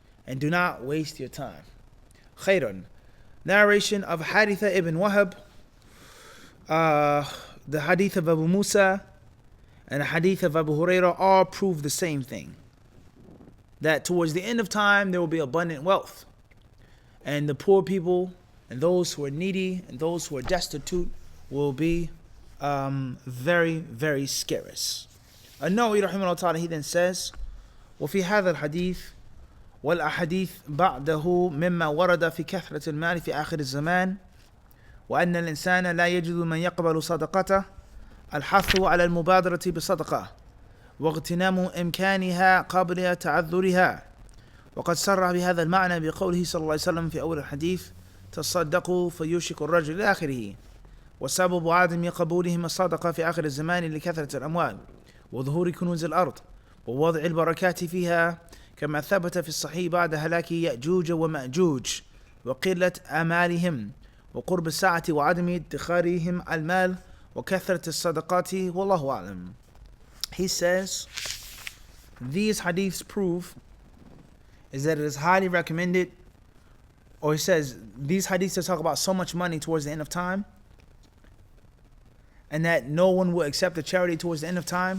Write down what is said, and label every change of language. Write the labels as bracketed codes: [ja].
[en] And do not waste your time. Khairan. Narration of Haritha ibn Wahab, the hadith of Abu Musa, and the hadith of Abu Hurairah all prove the same thing. That towards the end of time, there will be abundant wealth. And the poor people, and those who are needy, and those who are destitute, will be very, very scarce. [ar] An-Nawawi rahimahullah ta'ala, [en] he then says, [ar] وفي هذا الحديث والأحاديث بعده مما ورد في كثرة المال في آخر الزمان وأن الإنسان لا يجد من يقبل صدقته الحث على المبادرة بالصدقة واغتنام إمكانها قبل تعذرها وقد صرح بهذا المعنى بقوله صلى الله عليه وسلم في أول الحديث تصدقوا فيوشك الرجل إلى آخره وسبب عدم قبولهم الصدقة في آخر الزمان لكثرة الأموال وظهور كنوز الأرض ووضع البركات فيها كما ثبت في الصحيح بعد هلاك يأجوج ومأجوج وقلة آمالهم وقرب الساعة وعدم ادخارهم المال وكثرة الصدقات والله أعلم. [en] He says these hadiths prove is that it is highly recommended, or he says these hadiths talk about so much money towards the end of time and that no one will accept the charity towards the end of time.